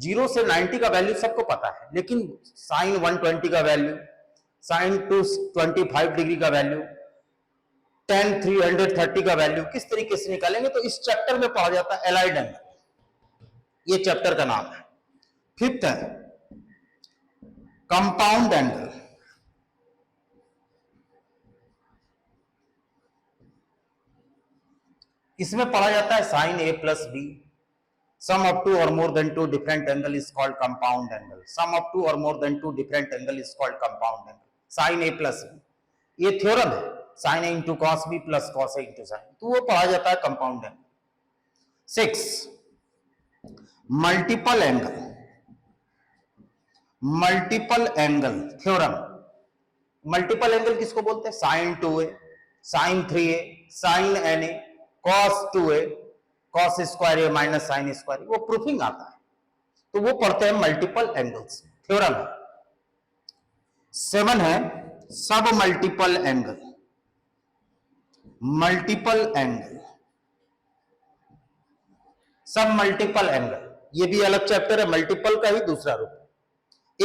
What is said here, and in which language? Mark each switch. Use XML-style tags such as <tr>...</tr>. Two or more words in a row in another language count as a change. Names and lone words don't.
<hi>0 से 90 का वैल्यू सबको पता है, लेकिन साइन 120 का वैल्यू,</hi> <en>sine 225 degree</en> <hi>का वैल्यू, tan 330 का वैल्यू किस तरीके से निकालेंगे, तो इस चैप्टर में पढ़ा जाता है</hi> <en>allied angle,</en> <hi>ये चैप्टर का नाम है। फिफ्थ है</hi> <en>compound angle.</en> <hi>इसमें पढ़ा जाता है</hi> <en>sine A plus B, sum of two or more than two different angle is called compound angle, sum of two or more than two different angle is called compound angle, sin a plus b,</en> <hi>ये थ्योरम है,</hi> <en>sin a into cos b plus cos a into sin,</en> <hi>तो वो पढ़ा जाता है</hi> <en>compound angle. 6 multiple angle, multiple angle theorem. multiple angle</en> <hi>किसको बोलते हैं,</hi> <en>sin 2a, sin 3a, sin na, cos 2a, cos square A minus sine square,</en> <hi>वो प्रूफिंग आता है, तो वो पढ़ते हैं</hi> <en>multiple angles,</en> <hi>थ्योरम है। 7 है</hi> <en>sub multiple angle, multiple angle, sub multiple angle,</en> <hi>ये भी अलग चैप्टर है, मल्टीपल का ही दूसरा रूप।</hi>